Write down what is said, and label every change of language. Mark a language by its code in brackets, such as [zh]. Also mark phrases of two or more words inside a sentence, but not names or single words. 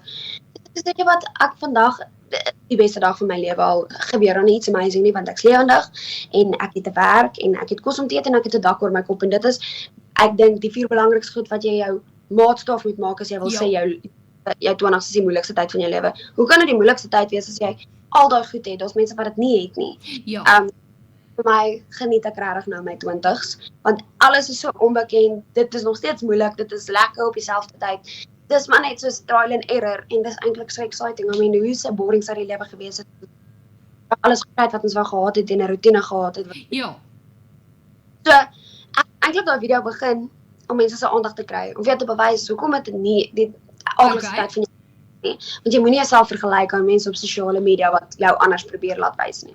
[af] Dis weet jy wat, ek vandag, die beste dag van my lewe al gebeur dan iets amazing nie, want ek's lewendig, en ek het 'n werk, en ek het kos om te eet, en ek het 'n dak oor my kop, en dit is, ek dink die 4 belangrikste goed wat jy jou maatstaf moet maak, as jy wil sê jou 20's is die moeilikste tyd van jou lewe. Hoe kan dit die moeilikste tyd wees as jy al daai goed het? Daar's mense wat dit nie het nie. Vir my geniet ek regtig nou my 20's, want alles is so onbekend, dit is nog steeds moeilik, dit is lekker op dieselfde tyd. Dis maar net soos [en] trial and error, [af] en dis eintlik so exciting. [en] I mean, [af] hoe so boring sou die lewe gewees het? Alles gekry wat ons wou gehad het en 'n roetine gehad het. Ja. So, ek eintlik daai video begin om mense se aandag te kry, om weer te bewys hoekom dit nie die aardigste tyd van jou nie. Want jy moenie jouself vergelyk aan mense op sosiale media wat jou anders probeer laat wys nie.